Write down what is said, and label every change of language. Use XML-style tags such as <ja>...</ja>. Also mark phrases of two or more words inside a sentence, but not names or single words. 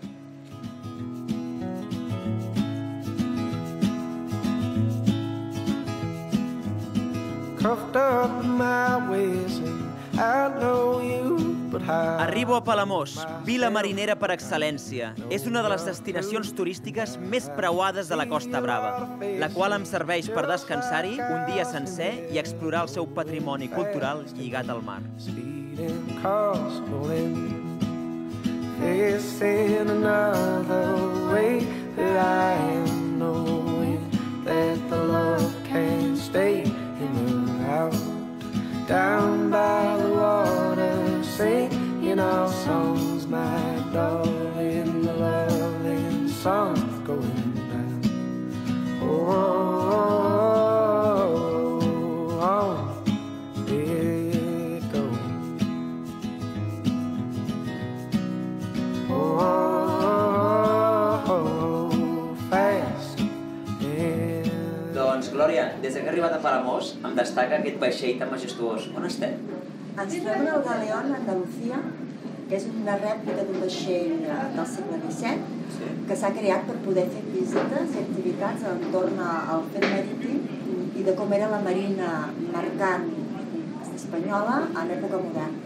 <ca>Arribo a Palamós, vila marinera per excel·lència. És una de les destinacions turístiques més preuades de la Costa Brava, la qual em serveix per descansar-hi un dia sencer i explorar el seu patrimoni cultural lligat al mar.</ca> <en>Facing another way that I am knowing that the love can't stay in the out. Down by the water, singing our songs, my darling, the loving songs going down. Oh, oh, oh, let it go.</en> <ca>Doncs, Glòria, des que he arribat a Palamós em destaca aquest vaixell tan majestuós. On estem? Ens trobem al Galeón, Andalucía, que és una rèplica d'un vaixell del segle XVII que s'ha creat per poder fer visites i activitats entorn al fet marítim i de com era la marina mercant espanyola en època moderna.</ca>